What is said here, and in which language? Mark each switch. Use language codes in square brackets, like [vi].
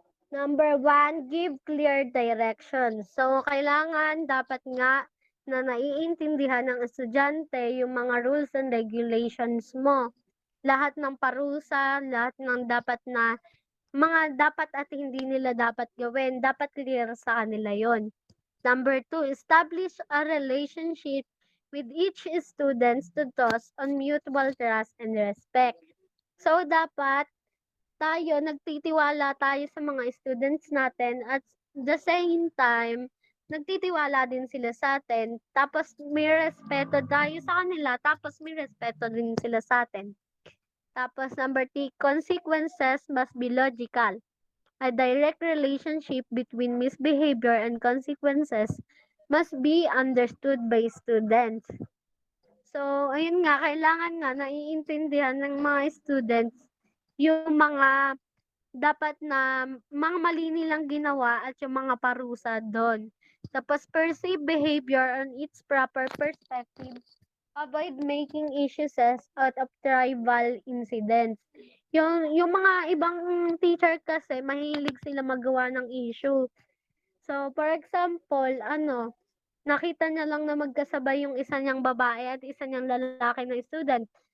[en] Number 1, give clear direction. [tl] So, kailangan dapat nga na naiintindihan ng estudyante yung mga rules and regulations mo. Lahat ng parusa, lahat ng mga dapat at hindi nila dapat gawin, dapat clear sa kanila yon. [en] Number 2, establish a relationship with each student to toss on mutual trust and respect. [tl] So, dapat nagtitiwala tayo sa mga students natin [en] at the same time, [tl] nagtitiwala din sila sa atin. Tapos, may respeto tayo sa kanila, tapos may respeto din sila sa atin. Tapos, [en] number 3, consequences must be logical. A direct relationship between misbehavior and consequences must be understood by students. [tl] So, ayun nga, kailangan nga naiintindihan ng mga students yung mga dapat na mga mali nilang ginawa at yung mga parusa doon. Tapos, [en] perceive behavior on its proper perspective. Avoid making issues out of trivial incidents. [tl] Yung mga ibang teacher kasi, mahilig sila magawa ng issue. [en] So, for example, [tl] nakita niya lang na magkasabay yung isa niyang babae at isa niyang lalaki na student.